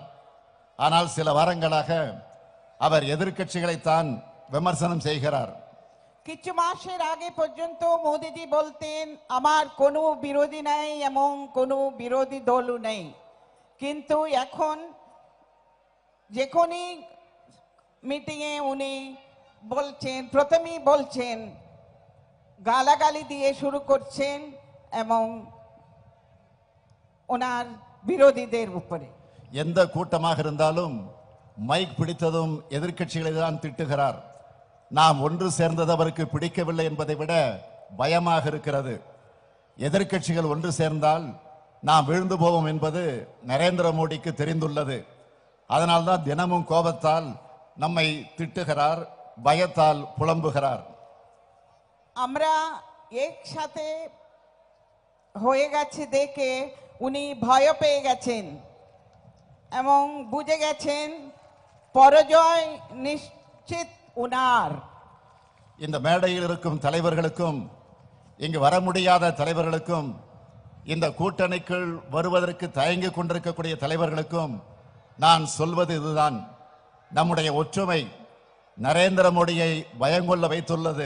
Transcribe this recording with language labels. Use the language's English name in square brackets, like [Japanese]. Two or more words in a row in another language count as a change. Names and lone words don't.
[Tamil] ஆனால் சில வாரங்களாக அவர் எதிர்க்கட்சிகளைத்தான் விமர்சனம் செய்கிறார். [Bangla] কিছু মাসের আগে পর্যন্ত মোদিজি বলতেন আমার কোনো বিরোধী নাই এবং কোনো বিরোধী দলও নেই, কিন্তু এখন যেখানেই মিটিংয়ে উনি বলছেন, প্রথমেই বলছেন গালাগালি দিয়ে শুরু করছেন এবং ওনার বিরোধীদের উপরে। [Tamil] எந்த கூட்டமாக இருந்தாலும் மைக் பிடித்ததும் எதிர்க்கட்சிகளை தான் திட்டுகிறார். நாம் ஒன்று சேர்ந்தது அவருக்கு பிடிக்கவில்லை என்பதை விட பயமாக இருக்கிறது. எதிர்க்கட்சிகள் ஒன்று சேர்ந்தால் நாம் விழுந்து போவோம் என்பது நரேந்திர மோடிக்கு தெரிந்துள்ளது. அதனால்தான் தினமும் கோபத்தால் நம்மை திட்டுகிறார், பயத்தால் புலம்புகிறார். [Bangla] আমরা একসাথে হয়ে গেছে দেখে উনি ভয় পেয়ে গেছেন এবং বুঝে গেছেন পরাজয় নিশ্চিত উনার। [Tamil] இந்த மேடையில் இருக்கும் தலைவர்களுக்கும் இங்கு வர முடியாத தலைவர்களுக்கும் இந்த கூட்டணிக்குள் வருவதற்கு தயங்கிக் கொண்டிருக்கக்கூடிய தலைவர்களுக்கும் நான் சொல்வது இதுதான். நம்முடைய ஒற்றுமை நரேந்திர மோடியை பயங்கொள்ள வைத்துள்ளது.